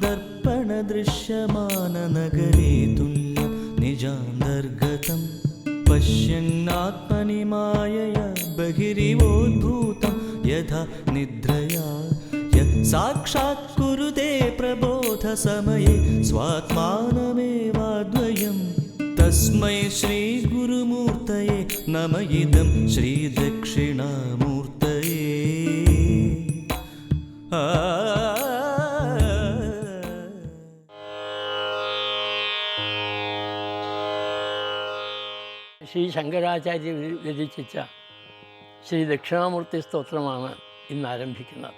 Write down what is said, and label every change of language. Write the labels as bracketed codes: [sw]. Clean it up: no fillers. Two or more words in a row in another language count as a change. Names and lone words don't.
[sa] दर्पणदृश्यमाननगरे तुल्यं निजान्तर्गतं पश्यन्नात्मनि मायया बहिरिवोद्भूतं यथा निद्रया यत् साक्षात् कुरुते प्रबोधसमये स्वात्मानमेवाद्वयं तस्मै श्रीगुरुमूर्तये नमः इदं श्रीदक्षिणामूर्तये [ml] ശ്രീ ശങ്കരാചാര്യ രചിച്ച ശ്രീ ദക്ഷിണാമൂർത്തി സ്തോത്രമാണ് ഇന്ന് ആരംഭിക്കുന്നത്.